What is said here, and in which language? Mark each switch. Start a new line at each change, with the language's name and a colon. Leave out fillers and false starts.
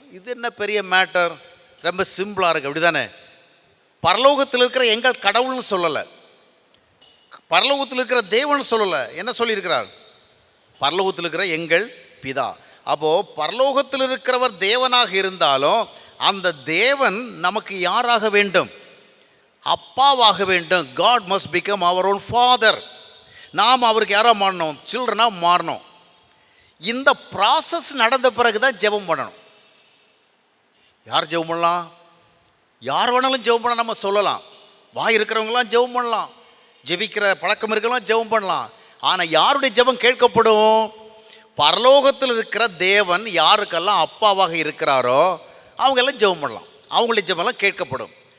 Tamil: இது என்ன பெரிய மேட்டர்? ரொம்ப சிம்பிளாக இருக்குது, அப்படி தானே? பரலோகத்தில் இருக்கிற எங்கள் கடவுள்னு சொல்லலை, பரலோகத்தில் இருக்கிற தேவன் சொல்லலை, என்ன சொல்லியிருக்கிறார்? பரலோகத்தில் இருக்கிற எங்கள் பிதா. அப்போது பரலோகத்தில் இருக்கிறவர் தேவனாக இருந்தாலும் அந்த தேவன் நமக்கு யாராக வேண்டும்? அப்பாவாக வேண்டும்.
English: God must become our own father.
Tamil: நாம் அவருக்கு யாராக மாறணும்? சில்ட்ரனாக மாறணும். இந்த ப்ராசஸ் நடந்த பிறகு தான் ஜெபம் பண்ணணும். யார் ஜெபம் பண்ணலாம்? யார் வேணாலும் ஜெபம் பண்ண நம்ம சொல்லலாம். வாய் இருக்கிறவங்களாம் ஜெபம் பண்ணலாம், ஜெபிக்கிற பழக்கம் இருக்கலாம், ஜெபம் பண்ணலாம். ஆனால் யாருடைய ஜெபம் கேட்கப்படும்? பரலோகத்தில் இருக்கிற தேவன் யாருக்கெல்லாம் அப்பாவாக இருக்கிறாரோ அவங்கெல்லாம் ஜெபம் பண்ணலாம், அவங்களுடைய ஜெபம்லாம் கேட்கப்படும்.